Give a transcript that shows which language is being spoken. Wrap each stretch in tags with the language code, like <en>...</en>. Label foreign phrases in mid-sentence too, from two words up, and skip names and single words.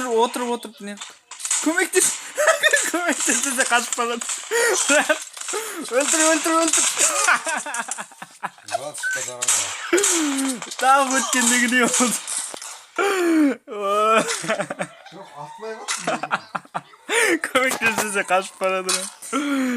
<kk>Көмектес. Көмектес десе қашып қалады. Брат, өлтір.</kk> <ru>Вот что дорога.</ru> <kk>Тағы өткендегідей болды. Жоқ, атмай қалды. Көмектес десе қашып қалады.</kk>